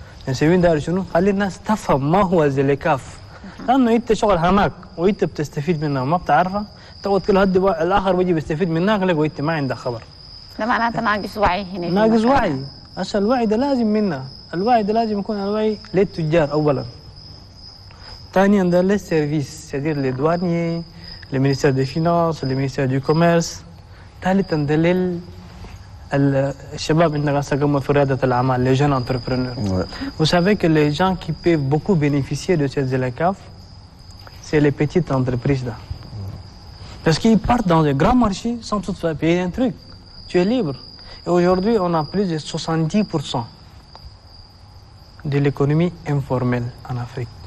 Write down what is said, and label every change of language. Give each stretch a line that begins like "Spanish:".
Arabic: نسويه داير شنو؟ خلي الناس تفهم ما هو زليكاف، لأنه أنت شغل هناك وأنت بتستفيد منها وما بتعرفها، تقعد كل هدي الآخر بيجي بيستفيد منك لك وأنت ما عندك خبر. ده معناته ناقص وعي هنا. ناقص وعي. هسه الوعي ده لازم منا، الوعي ده لازم يكون الوعي للتجار أولا. ثانيا ده للسيرفيس،
French: c'est-à-dire les douaniers, le ministère des Finances, le ministère du Commerce.
Arabic: ثالثا ده الشباب عندنا قاموا في ريادة الأعمال،
French: les jeunes entrepreneurs. Ouais. Vous savez que les gens qui peuvent beaucoup bénéficier de cette ZLECAf, c'est les petites entreprises là. Parce qu'ils partent dans les grands marchés sans toutefois payer un truc. Tu es libre. Et aujourd'hui, on a plus de 70% de l'économie informelle en Afrique.